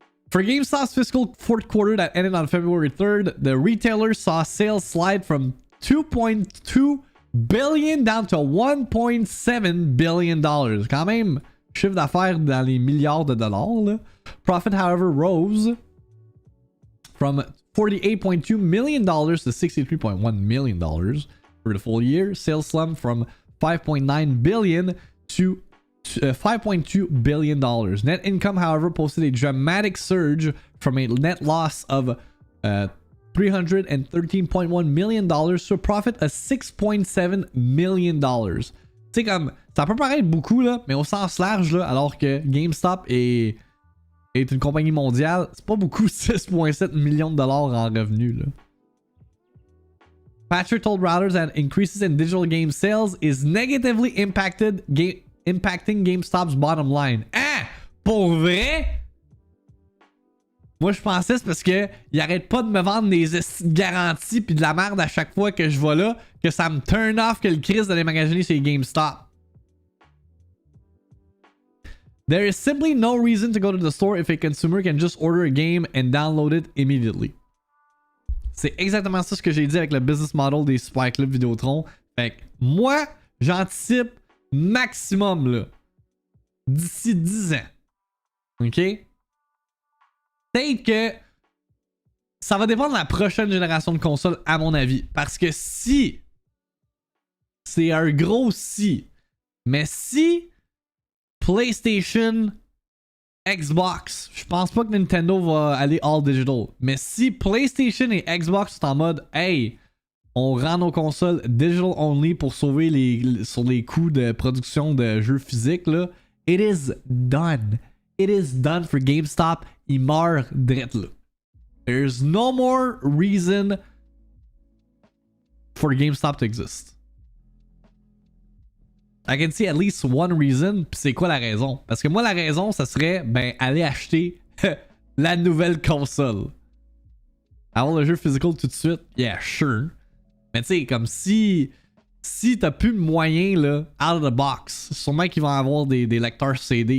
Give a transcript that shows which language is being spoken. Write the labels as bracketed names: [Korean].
[English] For GameStop's fiscal fourth quarter that ended on February 3rd, the retailer saw sales slide from 2.2 billion down to 1.7 billion dollars. [French] Quand même, chiffre d'affaires dans les milliards de dollars. Là. [English] Profit, however, rose from $48.2 million to $63.1 million for the full year. Sales slumped from 5.9 billion to $5.2 billion. Net income, however, posted a dramatic surge from a net loss of $313.1 million to a profit of $6.7 million. [French] Tu sais, comme, ça peut paraître beaucoup, là, mais au sens large, là, alors que GameStop est une compagnie mondiale, c'est pas beaucoup, 6.7 millions de dollars en revenus, là. [English] Patcher told Reuters that increases in digital game sales is negatively impacting GameStop's bottom line. [French] Ah! Pour vrai? Moi, je pensais c'est parce que il arrête pas de me vendre des garanties pis de la merde à chaque fois que je vais là, que ça me [English] turn off [French] que le Chris d'aller magasiner chez GameStop. [English] There is simply no reason to go to the store if a consumer can just order a game and download it immediately. [French] C'est exactement ça ce que j'ai dit avec le business model des Super Club Vidéotron. Fait que moi, j'anticipe maximum là, d'ici 10 ans. OK? Peut-être que ça va dépendre de la prochaine génération de consoles, à mon avis. Parce que si, c'est un gros si, mais si PlayStation, Xbox, je pense pas que Nintendo va aller all digital, mais si PlayStation et Xbox sont en mode hey, on rend nos consoles digital only pour sauver sur les coûts de production de jeux physiques, là, [English] it is done. It is done for GameStop. [French] Il meurt drette là. [English] There's no more reason for GameStop to exist. I can see at least one reason. [French] Puis c'est quoi la raison? Parce que moi, la raison, ça serait ben aller acheter la nouvelle console. Avoir le jeu physical tout de suite, [English] yeah, sure. [French] Mais tu sais, comme si t'as plus de moyens là, [English] out of the box, [French] sûrement qu'ils vont avoir des lecteurs CD.